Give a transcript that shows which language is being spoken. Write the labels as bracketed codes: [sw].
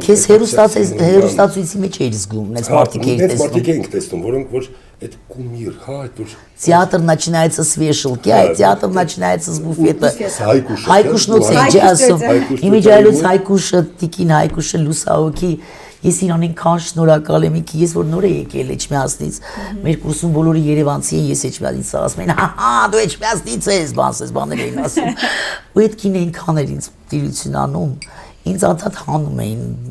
[hy] Քեզ հերոստացույցի մեջ էիր զգում, նենց մարդիկ էիր Նենց մարդիկ էինք տեսնում, որոնք որ այդ կումիր, հա, այդ որ [ru] Театр начинается с вешалки, а театр начинается с буфета. [hy] Հայկուշնոց Հայկուշնոց էի ասում։ Իմիջայլոց Հայկուշը, Տիկին Հայկուշը լուսահոգի։ Ես իրան ինքան շնորհակալ եմ, ես որ նոր եմ եկել Էջմիածնից, մեր կուրսում բոլորը երևանցի են, ես Էջմիածնից ասում են, հա, դու Էջմիածնից ես, բաներ էին ասում։ Ու այդ կին այնքան էր ինձ տիրություն անում, ինձ անդադ հանում էին,